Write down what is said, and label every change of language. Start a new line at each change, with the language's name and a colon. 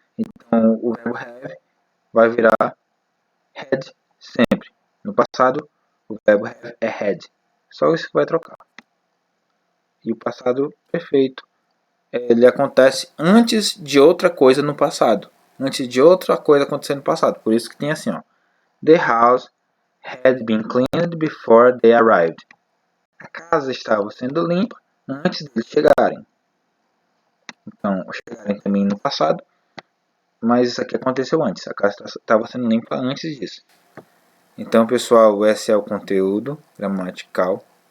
Portuguese: Então o verbo have vai virar had sempre. No passado o verbo have é had. Só isso que vai trocar. E o passado perfeito, ele acontece antes de outra coisa no passado. Antes de outra coisa acontecer no passado. Por isso que tem assim, ó.
English: The house had been cleaned before they arrived.
Portuguese: A casa estava sendo limpa antes deles chegarem. Então, chegarem também no passado, mas isso aqui aconteceu antes. A casa estava sendo limpa antes disso. Então, pessoal, esse é o conteúdo gramatical.